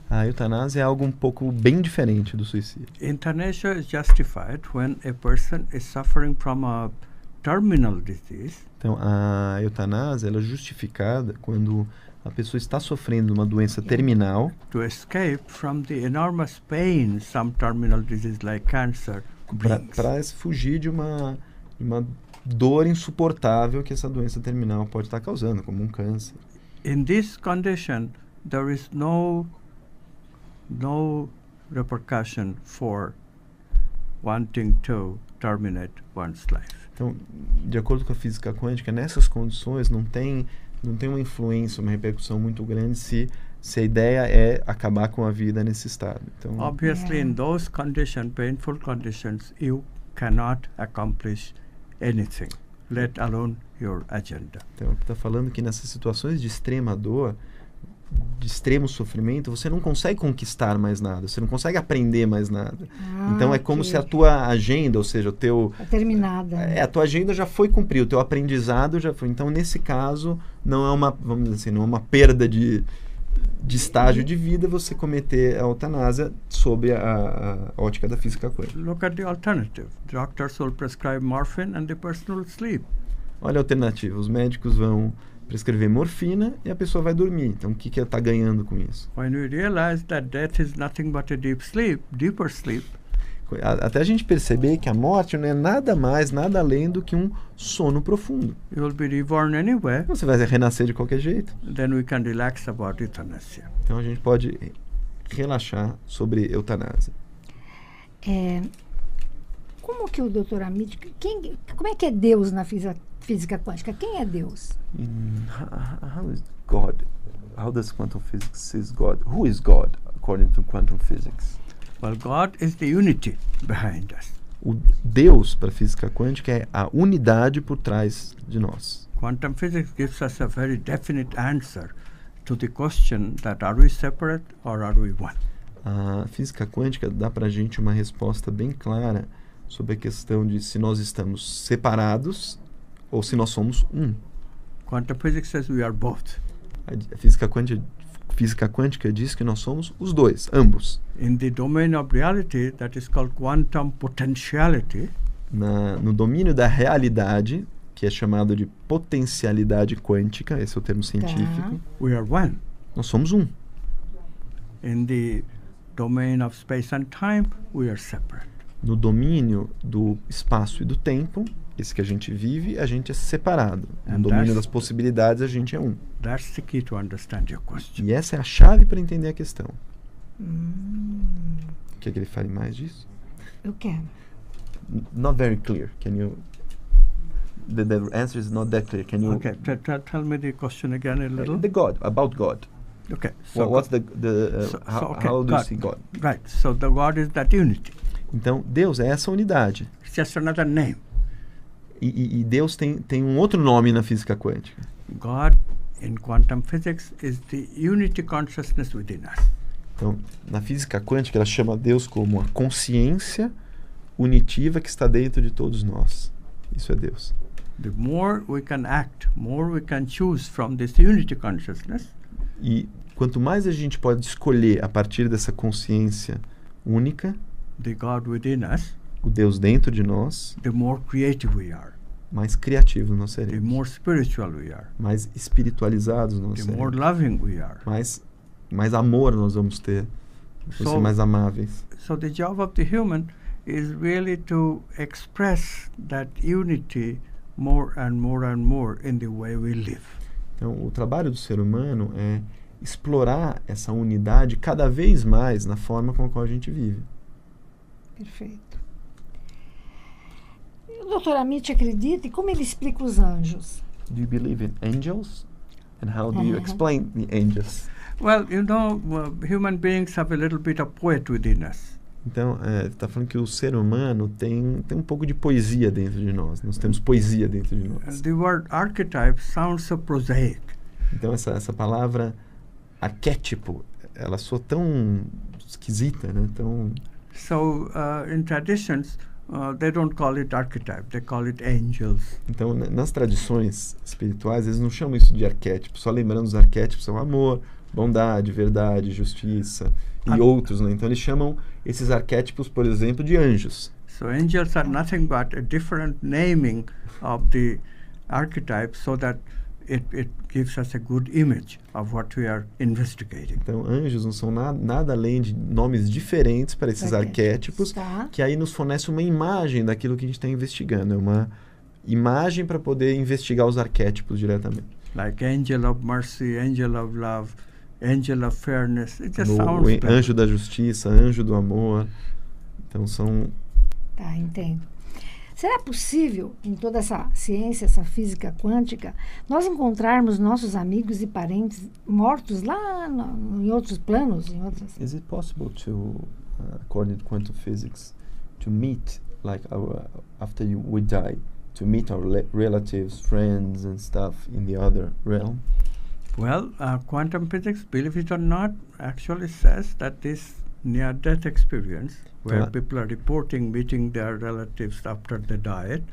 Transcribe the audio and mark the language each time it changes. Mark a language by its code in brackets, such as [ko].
[pt] A eutanásia é algo um pouco bem diferente do suicídio. [en] Euthanasia is justified when a person is suffering from a terminal disease. [pt] Então, a eutanásia ela é justificada quando a pessoa está sofrendo uma doença terminal. [en] To escape from the enormous pain some terminal disease like cancer brings. [pt] Para fugir de uma dor insuportável que essa doença terminal pode estar causando, como um câncer. [en] In this condition, there is no repercussion for wanting to terminate one's life. [pt] Então, de acordo com a física quântica, nessas condições não tem uma influência, uma repercussão muito grande se a ideia é acabar com a vida nesse estado. Então, [en] Obviously, in those conditions, painful conditions, you cannot accomplish anything, let alone your agenda. [pt] Então, está falando que nessas situações de extrema dor, de extremo sofrimento, você não consegue conquistar mais nada, você não consegue aprender mais nada. Então é como se a tua agenda, ou seja, o teu... É terminada. a tua agenda já foi cumprida, o teu aprendizado já foi. Então, nesse caso, não é uma, vamos dizer assim, não é uma perda de estágio de vida você cometer a eutanásia sob a ótica da física quântica. [en] Look at the alternative. Doctors will prescribe morphine and the person will sleep. [pt] Olha a alternativa, os médicos vão prescrever morfina e a pessoa vai dormir. Então, o que ela está ganhando com isso? [en] When we realize that death is nothing but a deeper sleep, [pt] até a gente perceber que a morte não é nada mais, nada além do que um sono profundo. [en] you will be reborn anyway, [pt] Você vai renascer de qualquer jeito. [en] then we can relax about euthanasia. [pt] Então, a gente pode relaxar sobre eutanásia. Como que o Dr. Amit, como é que é Deus na física quântica? Quem é Deus? [en] How is God? How does quantum physics see God? Who is God according to quantum physics? Well, God is the unity behind us. [pt] O Deus para a física quântica é a unidade por trás de nós. [en] Quantum physics gives us a very definite answer to the question that are we separate or are we one? [pt] A física quântica dá para a gente uma resposta bem clara sobre a questão de se nós estamos separados ou se nós somos um. [en] Quantum physics says we are both. [pt] A física quântica diz que nós somos os dois, ambos. [en] In the domain of reality, that is called quantum potentiality, [pt] No domínio da realidade, que é chamado de potencialidade quântica, esse é o termo científico, [en] we are one. [pt] nós somos um. [en] In the domain of space and time, we are separate. [pt] No domínio do espaço e do tempo, esse que a gente vive, a gente é separado. No [en] And [pt] domínio [en] that's- [pt] das possibilidades, a gente é um. [en] That's the key to understand your question. [pt] E essa é a chave para entender a questão. Quer que ele fale mais disso? Eu quero. [en] Not very clear. Can you... The answer is not that clear. Can you... Okay, tell me the question again a little. The God, about God. Okay, What's how do you God. see God? Right, so the God is that unity. [pt] Então, Deus é essa unidade. [en] It's just another name. [pt] E Deus tem um outro nome na física quântica. [en] God in quantum physics is the unity consciousness within us. [pt] Então, na física quântica, ela chama Deus como a consciência unitiva que está dentro de todos nós. Isso é Deus. [en] The more we can act, more we can choose from this unity consciousness, [pt] E quanto mais a gente pode escolher a partir dessa consciência única, [en] the God within us, [pt] o Deus dentro de nós, [en] the more creative we are, [pt] mais criativos nós [en] the [pt] seremos. [en] more spiritual we are, [pt] Mais espiritualizados nós [en] the more [pt] seremos. [en] loving we are. [pt] Mais amor nós vamos ter. Vamos ser [en] So, [pt] mais amáveis. [en] so the job of the human is really to express that unity more and more and more in the way we live. [pt] Então, o trabalho do ser humano é explorar essa unidade cada vez mais na forma com a qual a gente vive. Perfeito. E o Dr. Amit acredita e como ele explica os anjos? [en] Do you believe in angels? And how do you explain the angels? Well, you know, human beings have a little bit of poet within us. [pt] Então, está falando que o ser humano tem um pouco de poesia dentro de nós. Nós temos poesia dentro de nós. [en] The word archetype sounds so prosaic. [pt] Então, essa palavra arquétipo, ela soa tão esquisita, né? Tão... [en] So, in traditions, they don't call it archetype, they call it angels. [pt] Então, nas tradições espirituais, eles não chamam isso de arquétipo. Só lembrando, os arquétipos são amor, bondade, verdade, justiça e outros, né? Então, eles chamam esses arquétipos, por exemplo, de anjos. [en] So, angels are nothing but a different naming of the archetype so that it gives us a good image of what we are investigating. [pt] Então, anjos não são nada além de nomes diferentes para esses arquétipos, que aí nos fornece uma imagem daquilo que a gente está investigando. É uma imagem para poder investigar os arquétipos diretamente. [en] Like angel of mercy, angel of love, angel of fairness. It just [pt] O [en] sounds better. [pt] anjo da justiça, anjo do amor. Então, são... Tá, entendo. Será possível, em toda essa ciência, essa física quântica, nós encontrarmos nossos amigos e parentes mortos lá em outros planos? [en] Is it possible to, according to quantum physics, to meet, like after we die, to meet our relatives, friends and stuff in the other realm? Well, quantum physics, believe it or not, actually says that this near-death experience, where people are reporting meeting their relatives after they died